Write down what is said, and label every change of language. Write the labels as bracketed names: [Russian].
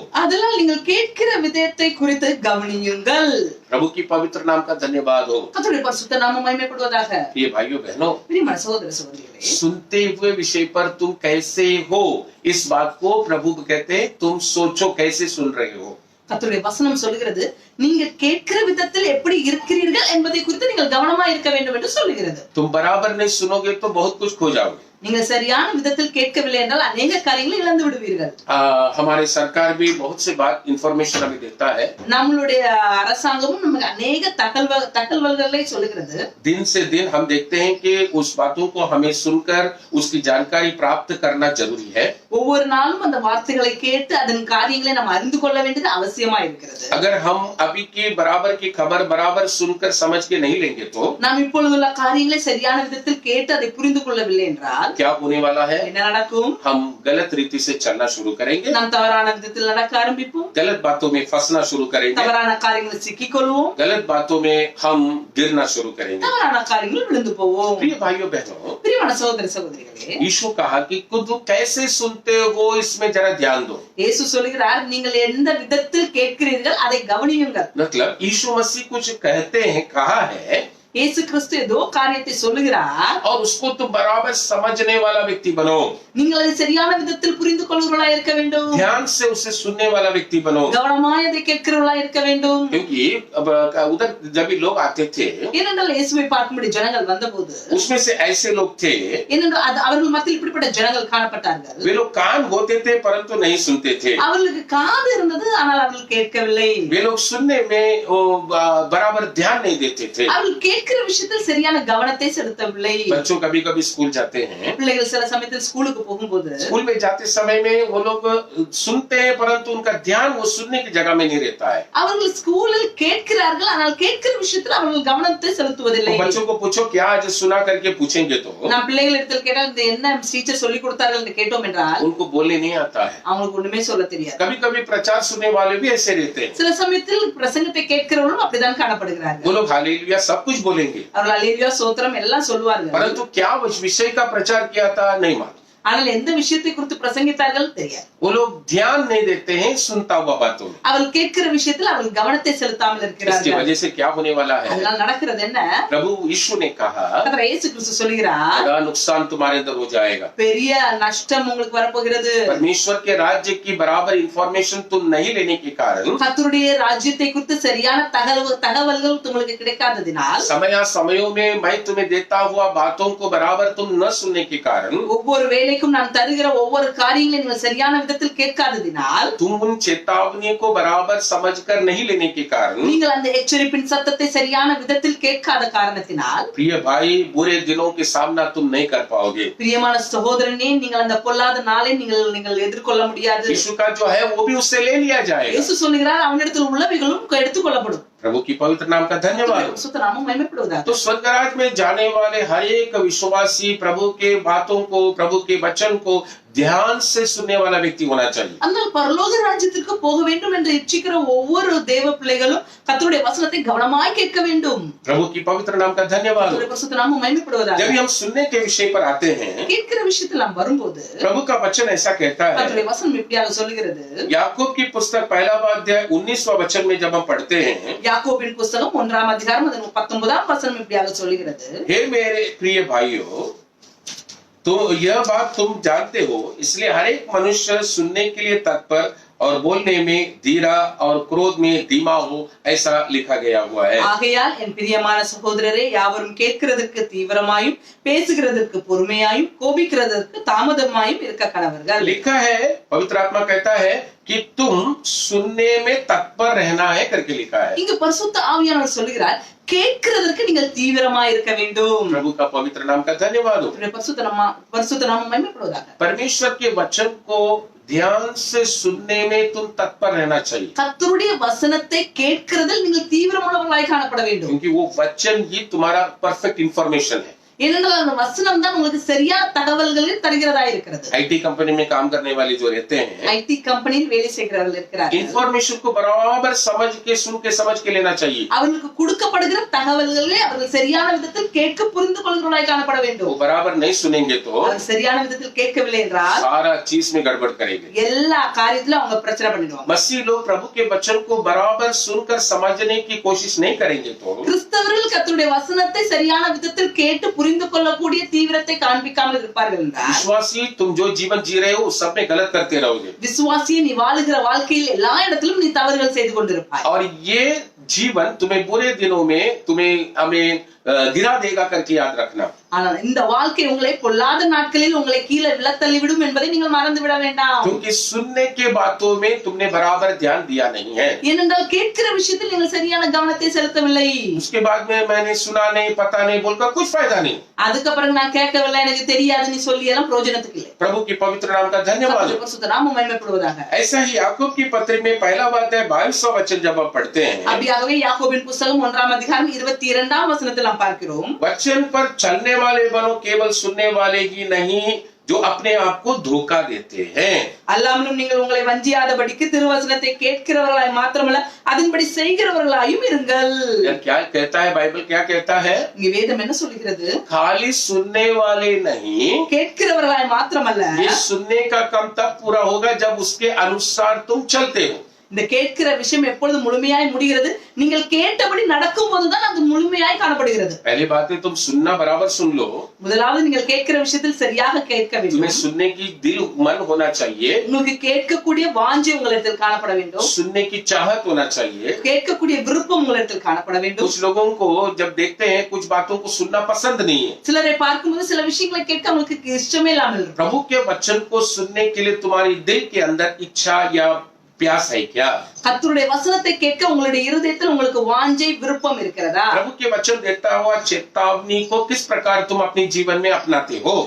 [Tamil] அதனால் நீங்கள் கேட்கிற விதத்தை குறித்து கவனியுங்கள். [Hindi] प्रभु की पवित्र नाम का धन्यवाद हो। [Tamil] கர்த்தருடைய பரிசுத்த நாமம் மகிமைப்படுவதாக. [Hindi] प्रिय भाइयों बहनों, [Tamil] பிரியமான சகோதர சகோதரிகளே, [Hindi] सुनते हुए विषय पर तुम कैसे हो, इस बात को प्रभु कहते हैं तुम सोचो कैसे सुन रहे हो। [Tamil] கர்த்தருடைய வசனம் சொல்கிறது, நீங்க கேட்கிற விதத்தில் எப்படி இருக்கிறீர்கள் என்பதை குறித்து நீங்கள் கவனமா இருக்க வேண்டும் என்று சொல்லுகிறது. [Hindi] तुम बराबर नहीं सुनोगे तो बहुत कुछ खो जाओगे। [Tamil] நீங்கள் சரியான விதத்தில் கேட்கவில்லை என்றால் अनेक காரியங்களை இழந்து விடுவீர்கள். [Hindi] हमारे सरकार भी बहुत से बात इंफॉर्मेशन हमें देता है। [Tamil] நம்மளுடைய அரசாங்கமும் நமக்கு अनेक தகவல்களை சொல்லுகிறது. [Hindi] दिन से दिन हम देखते हैं कि उस बातों को हमें सुनकर उसकी जानकारी प्राप्त करना जरूरी है। [Tamil] ஒவ்வொரு நாளும் அந்த வார்த்தைகளை கேட்டு அதன் காரியங்களை நாம் அறிந்து கொள்ள வேண்டியது அவசியமா இருக்கிறது. [Hindi] अगर हम अभी की बराबर की खबर बराबर सुनकर समझ के नहीं लेंगे तो [Tamil] நாம் இப்பொழுதுள்ள காரியங்களை சரியான விதத்தில் கேட்டு அதை புரிந்து கொள்ளவில்லை என்றால் [Hindi] क्या होने वाला है? [Tamil] என்ன நடக்கும்? [Hindi] हम गलत रीति से चलना शुरू करेंगे, [Tamil] நாம் தவறான விதத்தில் நடக்க ஆரம்பிப்போம், [Hindi] गलत बातों में फंसना शुरू करेंगे, [Tamil] தவறான காரியங்களில் சிக்கிக் கொள்வோம், [Hindi] गलत बातों में हम गिरना शुरू करेंगे। [Tamil] தவறான காரியங்களில் விழுந்து போவோம். [Hindi] प्रिय भाइयों बहनों, [Tamil] பிரியமான சகோதர சகோதரிகளே, [Hindi] यीशु कहा कि तुम कैसे सुनते हो इसमें जरा ध्यान दो। [Tamil] இயேசு சொல்கிறார், நீங்கள் எந்த விதத்தில் கேட்கிறீர்கள் அதை கவனியுங்கள். [Hindi] मतलब यीशु मसीह कुछ कहते हैं, कहा है [Tamil] இயேசு கிறிஸ்து ஏதோ காரியத்தை சொல்லுகிறார், [Hindi] और उसको तुम बराबर समझने वाला व्यक्ति बनो, [Tamil] நீங்கள் அதை சரியான விதத்தில் புரிந்து கொள்கிறவர்களாய் இருக்க வேண்டும், [Hindi] ध्यान से उसे सुनने वाला व्यक्ति बनो। [Tamil] கவனமாய் அதை கேட்கிறவர்களாய் இருக்க வேண்டும். [Hindi] क्योंकि अब उधर जब भी लोग आते थे, [Tamil] ஏனென்றால் இயேசுவை பார்க்கும்படி ஜனங்கள் வந்தபோது, [Hindi] उसमें से ऐसे लोग थे, [Tamil] ஏனென்றால் அவர்கள் மத்தியில் இப்படிப்பட்ட ஜனங்கள் காணப்பட்டார்கள். [Hindi] वे लोग कान होते थे परंतु नहीं सुनते थे, [Tamil] அவர்களுக்கு காது இருந்தது, ஆனால் அவர்கள் கேட்கவில்லை. [Hindi] वे लोग सुनने में बराबर ध्यान नहीं देते थे। [Tamil] அவர்கள் கேட்கிற விஷயத்தில் சரியான கவனத்தை செலுத்தவில்லை. [Hindi] बच्चों कभी कभी स्कूल जाते हैं, [Tamil] பிள்ளைகள் சில சமயத்தில் ஸ்கூலுக்கு போகும்போது [Hindi] स्कूल में जाते समय में वो लोग सुनते हैं परंतु उनका ध्यान वो सुनने की जगह में नहीं रहता है। [Tamil] அவர்கள் ஸ்கூலில் கேட்கிறார்கள், ஆனால் கேட்கிற விஷயத்தில் அவர்கள் கவனத்தை செலுத்துவதில்லை. [Hindi] तो बच्चों को पूछो क्या आज सुना करके पूछेंगे तो [Tamil] நான் பிள்ளைகளிடத்தில் கேட்டால் இது என்ன டீச்சர் சொல்லி கொடுத்தார்கள் என்று கேட்டோம் என்றால் [Hindi] उनको बोलने नहीं आता है। [Tamil] அவங்களுக்கு ஒண்ணுமே சொல்ல தெரியாது. [Hindi] कभी कभी प्रचार सुनने वाले भी ऐसे रहते हैं, [Tamil] சில சமயத்தில் பிரசங்கத்தை கேட்கிறவர்களும் அப்படிதான் காணப்படுகிறார்கள். [Hindi] वो लोग हालेलुया सब कुछ बोलेंगे [Tamil] அவர்கள் அல்லேலூயா ஸ்தோத்திரம் எல்லாம் சொல்வார்கள், [Hindi] परंतु क्या उस विषय का प्रचार किया था नहीं मालूम। [Tamil] ஆனால் எந்த விஷயத்தை குறித்து பிரசங்கித்தார்கள் தெரியாது. [Hindi] वो लोग ध्यान नहीं देते हैं सुनता हुआ बातों में। [Tamil] அவர்கள் கேட்கிற விஷயத்தில் அவர்கள் கவனத்தை செலுத்தாமல் [Hindi] इसकी [Tamil] இருக்கிறார்கள். [Hindi] वजह से क्या होने वाला है, [Tamil] அதனால் நடக்கிறது என்ன? [Hindi] प्रभु यीशु ने कहा [Tamil] கர்த்தர் இயேசு கிறிஸ்து சொல்கிறார், [Hindi] बड़ा नुकसान तुम्हारे अंदर हो जाएगा, [Tamil] பெரிய நஷ்டம் உங்களுக்கு வரப்போகிறது. [Hindi] परमेश्वर के राज्य की बराबर इंफॉर्मेशन तुम नहीं लेने के कारण, [Tamil] கர்த்தருடைய ராஜ்யத்தை குறித்து சரியான தகவல்கள் உங்களுக்கு கிடைக்காததினால், [Hindi] समय समयों में मैं तुम्हें देता हुआ बातों को बराबर तुम न सुनने के कारण, [Tamil] ஒவ்வொரு வேளைக்கும் நான் தருகிற ஒவ்வொரு காரியங்களையும் நீங்கள் சரியான விதத்தில் கேட்காததினால், [Hindi] तुम उन चेतावनी को बराबर समझकर नहीं लेने के कारण, [Tamil] நீங்கள் அந்த எச்சரிப்பின் சத்தத்தை சரியான விதத்தில் கேட்காத காரணத்தினால், [Hindi] प्रिय भाई बुरे दिनों के सामना तुम नहीं कर पाओगे। [Tamil] பிரியமான சகோதரனே, நீங்கள் அந்த பொல்லாத நாளை நீங்கள் எதிர்கொள்ள முடியாது. [Hindi] यीशु का जो है वो भी उससे ले लिया जाएगा। [Tamil] இயேசு சொல்கிறார், அவனிடத்தில் உள்ளவைகளும் எடுத்துக்கொள்ளப்படும். [Hindi] प्रभु की पवित्र नाम का धन्यवाद। [Tamil] சுத்த நாமம் மகிமைப்படுவதாக. [Hindi] तो स्वर्गराज में जाने वाले हर एक विश्वासी प्रभु के बातों को, प्रभु के वचन को ध्यान से सुनने वाला व्यक्ति होना चाहिए। [Tamil] அந்த பரலோக ராஜ்யத்திற்கு போக வேண்டும் என்று இச்சிக்கிற ஒவ்வொரு தேவ பிள்ளைகளும் கர்த்தருடைய வசனத்தை கவனமாய் கேட்க வேண்டும். [Hindi] प्रभु की पवित्र नाम का धन्यवाद। [Tamil] சுத்த நாமம் மகிமைப்படுவதாக. [Hindi] जब हम सुनने के विषय पर आते हैं, [Tamil] கேட்கிற விஷயத்தில் நாம் வரும்போது [Hindi] प्रभु का वचन ऐसा कहता है, [Tamil] கர்த்தருடைய வசனம் இப்படியாக சொல்கிறது. [Hindi] याकूब की पुस्तक 1 वचन में जब हम पढ़ते हैं, [Tamil] யாக்கோபின் புஸ்தகம் 1 அதிகாரம் 19 வசனம் இப்படியாக சொல்கிறது, [Hindi] हे मेरे प्रिय भाइयों, तो यह बात तुम जानते हो, इसलिए हर एक मनुष्य सुनने के लिए तत्पर और बोलने में धीरा और क्रोध में धीमा हो, ऐसा लिखा गया हुआ है। [Tamil] ஆகையால் என் பிரியமான சகோதரரே, யாவரும் கேட்கிறதற்கு தீவிரமாயும் பேசுகிறதற்கு பொறுமையாயும் கோபிக்கிறதற்கு தாமதமாயும் இருக்க கடவர்கள். [Hindi] लिखा है, पवित्र आत्मा कहता है कि तुम सुनने में तत्पर रहना है करके लिखा है। [Tamil] இங்கு பரிசுத்த ஆவியானவர் சொல்கிறார், கேட்கிறதற்கு நீங்கள் தீவிரமாய் இருக்க வேண்டும். [Hindi] प्रभु का पवित्र नाम का धन्यवाद हो। [Tamil] பரிசுத்த நாமம் மகிமைப்படுவதாக. [Hindi] परमेश्वर के वचन को ध्यान से सुनने में तुम तत्पर रहना चाहिए, [Tamil] கர்த்தருடைய வசனத்தை கேட்கிறதில் நீங்கள் தீவிரமுள்ளவர்களாய் காணப்பட வேண்டும். [Hindi] क्योंकि वो वचन ही तुम्हारा [English] perfect information [Hindi] है। [Tamil] ஏனென்றால் அந்த வசனம் தான் உங்களுக்கு சரியான தகவல்களை தருகிறதா இருக்கிறது. [Hindi] आईटी कंपनी में काम करने वाले जो रहते हैं, [Tamil] ஐடி கம்பெனியில் வேலை செய்கிறவர்கள் இருக்கிறார்கள். [Hindi] इंफॉर्मेशन को बराबर समझ के, सुन के, समझ के लेना चाहिए। [Tamil] அவர்களுக்கு கொடுக்கப்படுகிற தகவல்களை அவர்கள் சரியான விதத்தில் கேட்க புரிந்து கொள்கிறவர்களாய் காணப்பட [Hindi] वो [Tamil] வேண்டும். [Hindi] बराबर नहीं सुनेंगे तो [Tamil] அவர்கள் சரியான விதத்தில் கேட்கவில்லை என்றால் [Hindi] सारा चीज में गड़बड़ करेंगे। [Tamil] எல்லா காரியத்திலும் அவங்க பிரச்சனை பண்ணிடுவாங்க. [Hindi] मसीह लोग प्रभु के वचन को बराबर सुनकर समझने की कोशिश नहीं करेंगे तो [Tamil] கிறிஸ்தவர்கள் கர்த்தருடைய வசனத்தை சரியான விதத்தில் கேட்டு புரிந்து கொள்ளக்கூடிய தீவிரத்தை காண்பிக்காமல் இருப்பார்கள் என்றால், [Hindi] विश्वासी तुम जो जीवन जी रहे हो उस सब में गलत करते रहोगे, [Tamil] விசுவாசியே நீ வாழுகிற வாழ்க்கையில் எல்லா இடத்திலும் நீ தவறுகள் செய்து கொண்டிருப்பாய். [Hindi] और ये जीवन तुम्हें बुरे दिनों में तुम्हें हमें गिरा देगा करके याद रखना। [Tamil] ஆனால் இந்த வாழ்க்கை உங்களை பொல்லாத நாட்களில் உங்களை கீழே விழத்தள்ளி விடும் என்பதை நீங்கள் மறந்து விட வேண்டாம். [Hindi] क्योंकि सुनने के बातों में तुमने बराबर ध्यान दिया नहीं है। [Tamil] ஏனென்றால் கேட்கிற விஷயத்தில் நீங்கள் சரியான கவனத்தை செலுத்தவில்லை. [Hindi] उसके बाद में मैंने सुना नहीं, पता नहीं बोलकर कुछ फायदा नहीं। [Tamil] அதுக்கப்புறம் நான் கேட்கவில்லை, எனக்கு தெரியாது நீ சொல்லி எல்லாம் பிரயோஜனத்துக்கு இல்லை. [Hindi] प्रभु की पवित्र नाम का धन्यवाद। [Tamil] பரிசுத்த நாமம் மகிமைப்படுவதாக. [Hindi] ऐसा ही याकूब की पत्री में 1 वचन जब आप पढ़ते हैं, [Tamil] அப்படியாகவே யாக்கோபின் புத்தகம் 1 அதிகாரம் 22 வசனத்தில் நாம் பார்க்கிறோம், [Hindi] वचन पर चलने वाले बनो, केवल सुनने वाले ही नहीं जो अपने आप को धोखा देते हैं। [Tamil] அல்லாமலும் நீங்கள் உங்களை வஞ்சியாதபடிக்கு திருவசனத்தை கேட்கிறவர்களாய் மாத்திரமல்ல அதன்படி செய்கிறவர்களாயும் இருங்கள். [Hindi] क्या कहता है बाइबल, क्या कहता है? [Tamil] இங்க வேதம் என்ன சொல்கிறது? [Hindi] खाली सुनने वाले नहीं, [Tamil] கேட்கிறவர்களாய் மாத்திரமல்ல, [Hindi] ये सुनने का काम तब पूरा होगा जब उसके अनुसार तुम चलते हो। [Tamil] இந்த கேட்கிற விஷயம் எப்பொழுது முழுமையாய் முடிகிறது, நீங்கள் கேட்டபடி நடக்கும் போதுதான் அது முழுமையாய் காணப்படுகிறது. [Hindi] पहली बात है तुम सुनना बराबर सुन लो, [Tamil] முதலாவது நீங்கள் கேட்கிற விஷயத்தில் சரியாக கேட்க வேண்டும். [Hindi] तुम्हें सुनने की दिल मन होना चाहिए, [Tamil] உங்களுக்கு கேட்கக்கூடிய வாஞ்சை உங்களிடத்தில் காணப்பட வேண்டும், [Hindi] सुनने की चाहत होना चाहिए। [Tamil] கேட்கக்கூடிய விருப்பம் உங்களிடத்தில் காணப்பட வேண்டும். [Hindi] कुछ लोगों को जब देखते हैं कुछ बातों को सुनना पसंद नहीं है। [Tamil] சிலரை பார்க்கும்போது சில விஷயங்களை கேட்க அவங்களுக்கு இஷ்டமே இல்லாமல் இருக்கும். [Hindi] प्रभु के वचन को सुनने के लिए तुम्हारी दिल के अंदर इच्छा या प्यास है क्या? [Tamil] கர்த்தருடைய வசனத்தை கேட்க உங்களுடைய இருதயத்தில் உங்களுக்கு வாஞ்சை விருப்பம் இருக்கிறதா? [Hindi] प्रभु के वचन देता हुआ चेतावनी को किस प्रकार तुम अपने जीवन में अपनाते हो?